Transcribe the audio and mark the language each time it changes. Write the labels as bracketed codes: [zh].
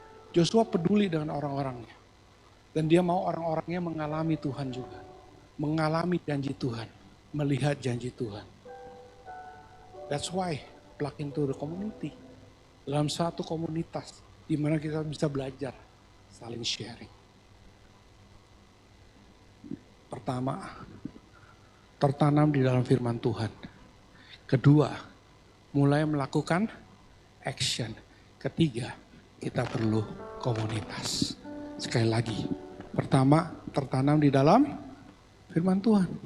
[id] Joshua peduli dengan orang-orangnya. Dan dia mau orang-orangnya mengalami Tuhan juga. Mengalami janji Tuhan. Melihat janji Tuhan. [en] That's why plug into the community. [id] Dalam satu komunitas. Di mana kita bisa belajar. Saling sharing. Pertama, tertanam di dalam firman Tuhan. Kedua, mulai melakukan action. Ketiga, kita perlu komunitas. Sekali lagi, pertama, tertanam di dalam firman Tuhan.